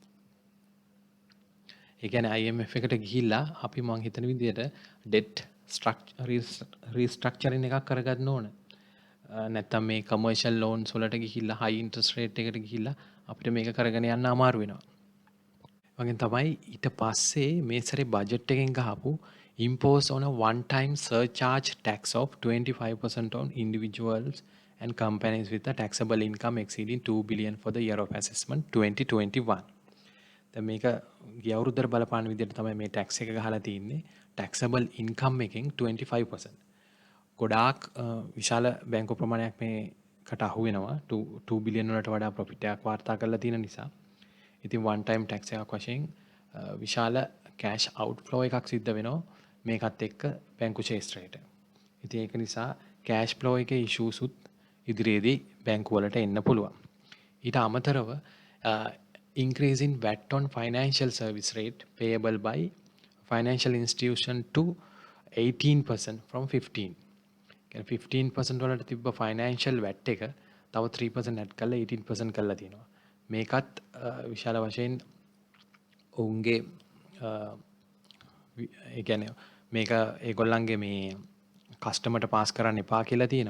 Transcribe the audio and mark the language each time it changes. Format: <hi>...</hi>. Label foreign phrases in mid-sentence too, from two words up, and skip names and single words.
<si>ඒ කියන්නේ IMF එකට ගිහිල්ලා අපි මං හිතන විදිහට</si> <en>debt restructuring</en> <si>එකක් කරගන්න ඕන. නැත්තම් මේ</si> <en>commercial loans</en> <si>වලට ගිහිල්ලා</si> <en>high interest rate</en> <si>එකට ගිහිල්ලා අපිට මේක කරගෙන යන්න අමාරු වෙනවා. වගේ තමයි ඊට පස්සේ මේ සැරේ බජට් එකෙන් ගහපු</si> <en>impose on a one time surcharge tax of 25% on individuals and companies with a taxable income exceeding 2 billion for the year of assessment 2021.</en> <si>දැන් මේක ගිය අවුරුද්දට බලපාන විදිහට තමයි මේ ටැක්ස් එක ගහලා තින්නේ.</si> <en>taxable income</en> <si>එකෙන් 25%. ගොඩාක් විශාල බැංකු ප්‍රමාණයක් මේකට අහු වෙනවා. 2 බිලියන් වලට වඩා ප්‍රොෆිට් එකක් වාර්තා කරලා තියෙන නිසා. ඉතින්</si> <en>one time tax</en> <si>එකක් වශයෙන් විශාල</si> <en>cash outflow</en> <si>එකක් සිද්ධ වෙනවා මේකත් එක්ක බැංකු ක්ෂේත්‍රයට. ඉතින් ඒක නිසා</si> <en>cash flow</en> <si>එකේ issues උත් ඉදිරියේදී බැංකු වලට එන්න පුළුවන්. ඊට අමතරව</si> <en>increase in VAT on financial service rate payable by financial institution to 18% from 15%.</en> <si>15% වලට තිබ්බ</si> <en>financial VAT</en> <si>එක තව 3% ඇඩ් කරලා 18% කරලා තියෙනවා. මේකත් විශාල වශයෙන් ඔවුන්ගේ ඒ කියන්නේ මේක ඒගොල්ලන්ගේ මේ කස්ටමර්ට පාස් කරන්න එපා කියලා තියෙනවා.</si>